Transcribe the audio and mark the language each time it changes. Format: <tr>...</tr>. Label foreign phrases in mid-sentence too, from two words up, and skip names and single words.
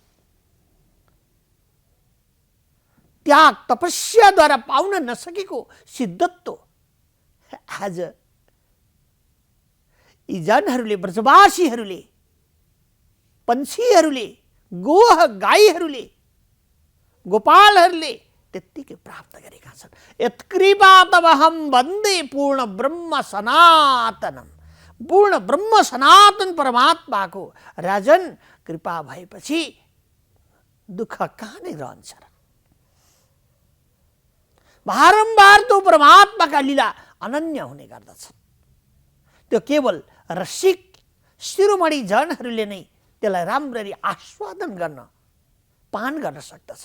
<ne>त्याग तपस्याद्वारा पाउन नसकेको सिद्धत्व आज यी जनहरूले, ब्रजवासीहरूले, पंछीहरूले, गोह गाईहरूले, गोपालहरूले त्यत्तिकै प्राप्त गरेका छन्।</ne> <sa>यत्कृपा तवहं वन्दे पूर्ण ब्रह्म सनातनम।</sa> <ne>पूर्ण ब्रह्म सनातन परमात्माको राजन कृपा भएपछि दुःख कहाँ नै रहन्छ र। बारम्बार त्यो परमात्माका लीला अनन्य हुने गर्दछ। त्यो केवल रसिक शिरोमणि जनहरूले नै त्यसलाई राम्ररी आस्वादन गर्न पान गर्न सक्दछ।</ne>